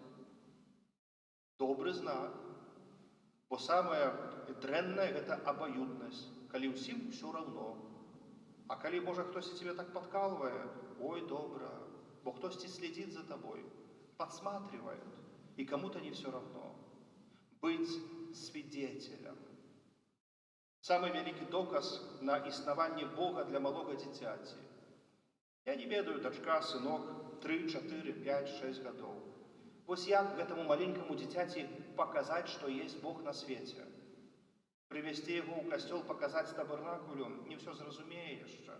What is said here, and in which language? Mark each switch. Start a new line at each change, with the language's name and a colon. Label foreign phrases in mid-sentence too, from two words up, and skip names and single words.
Belarusian: Добры знак. Бо самае дрэннае – гэта абаюднасць, калі ўсім усё раўно. А калі, можа, хтосьці цябе так падкалвае, ой, добра, бо хтосьці следзіць за табой, подсматривает,
Russian: и кому-то не все равно. Быть свидетелем. Самый великий
Belarusian: доказ на існаванне Бога для малога дзіцяці. Я не ведаю, дачка, сынок, 3, 4, 5, 6 гадоў. Вось як гэтаму маленькаму дзіцяці паказаць, што есть Бог на свеце? Привести яго ў касцёл, паказаць табернакулю, не ўсё зразумее яшчэ.